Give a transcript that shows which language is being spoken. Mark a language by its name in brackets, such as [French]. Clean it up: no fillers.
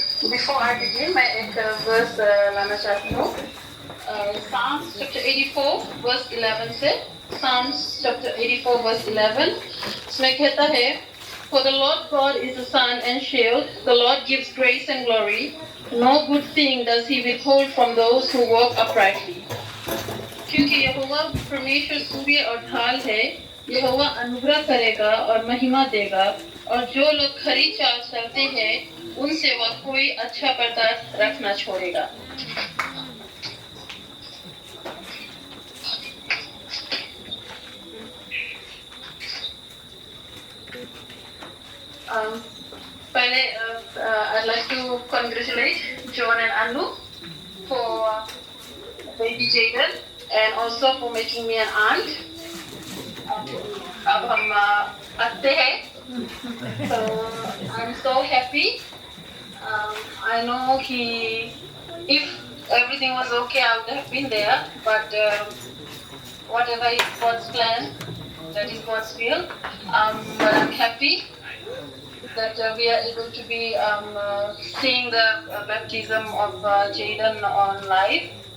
[English] Before I begin, [Hindi] मैं एक verse लाना चाहती हूँ। [English] Psalms chapter 84 verse 11 से, Psalms chapter 84 verse 11 [Hindi] इसमें कहता है, [English] For the Lord God is the sun and shield, the Lord gives grace and glory, no good thing does he withhold from those who walk uprightly. [Hindi] क्योंकि यहोवा परमेश्वर सूर्य और ढाल है, यहोवा अनुग्रह करेगा और महिमा देगा, और जो लोग खरी चाल चलते हैं उनसे वह कोई अच्छा बर्ताव रखना छोड़ेगा। [English] पहले I'd like to congratulate John and Anu for baby Jaden and also for making me an aunt. [Hindi] अब हम आते हैं, [English] so I'm so happy. I know if everything was okay, I would have been there, but whatever is God's plan, that is God's will. But I'm happy that we are able to be seeing the baptism of Jaden on live.